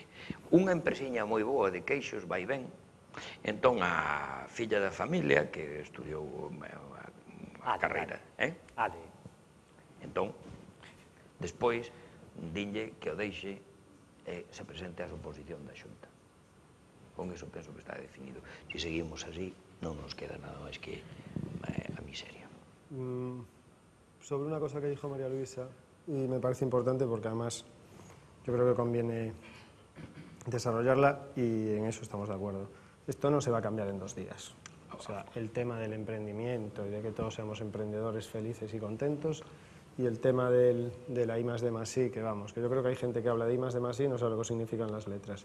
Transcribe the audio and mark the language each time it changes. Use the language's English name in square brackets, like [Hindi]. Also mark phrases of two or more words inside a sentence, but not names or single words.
[Galician] Unha empresiña moi boa de queixos vai ben, entón a filla da familia que estudiou a carreira, entón, despois dinlle que o deixe se presente a oposición da Xunta. Con iso penso que está definido. Se seguimos así, non nos queda nada máis que a miseria. [Spanish] Sobre una cosa que dijo María Luisa, y me parece importante porque además yo creo que conviene desarrollarla y en eso estamos de acuerdo. Esto no se va a cambiar en 2 días. O sea, el tema del emprendimiento y de que todos seamos emprendedores felices y contentos, y el tema de la I+D+I, que vamos, que yo creo que hay gente que habla de I+D+I y no sabe lo que significan las letras.